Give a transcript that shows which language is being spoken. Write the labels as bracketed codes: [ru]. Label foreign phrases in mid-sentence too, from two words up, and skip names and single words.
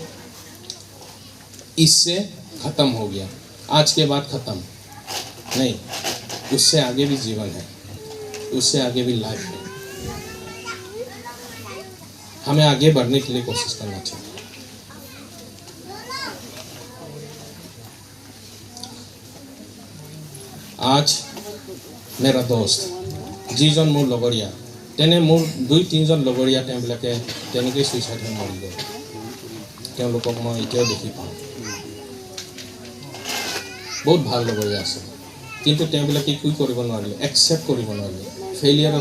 [hi] इससे खत्म हो गया आज के बाद खत्म नहीं उससे आगे भी जीवन है उससे आगे भी लाइफ है हमें आगे बढ़ने के लिए कोशिश करना चाहिए आज मेरा दोस्त [as] যিজন মোৰ লগৰীয়া তেনে মোৰ 2-3 জন লগৰীয়া তেওঁলোকে তেনেকৈ সুইচাইড হৈ মৰি গ'ল তেওঁলোকক মই এতিয়াও দেখি পাওঁ বহুত ভাল লগৰীয়া আছে কিন্তু তেওঁলোকে কি কৰিব নোৱাৰিলে একচেপ্ট কৰিব নোৱাৰিলে ফেইলিয়াৰক